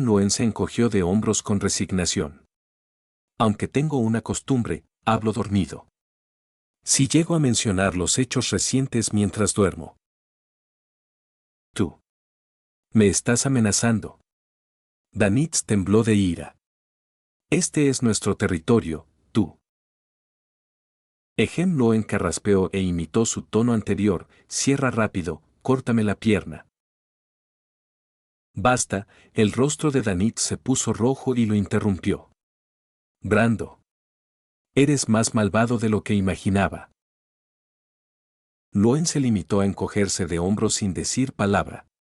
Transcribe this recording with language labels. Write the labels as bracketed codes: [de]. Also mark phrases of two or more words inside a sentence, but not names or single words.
[es] Loen se encogió de hombros con resignación. Aunque tengo una costumbre, hablo dormido. Si llego a mencionar los hechos recientes mientras duermo. Tú. Me estás amenazando. Danitz tembló de ira. Este es nuestro territorio, tú. Ejem. Loen carraspeó e imitó su tono anterior: cierra rápido, córtame la pierna. Basta. El rostro de Danitz se puso rojo y lo interrumpió. Brando. Eres más malvado de lo que imaginaba. Loen se limitó a encogerse de hombros sin decir palabra.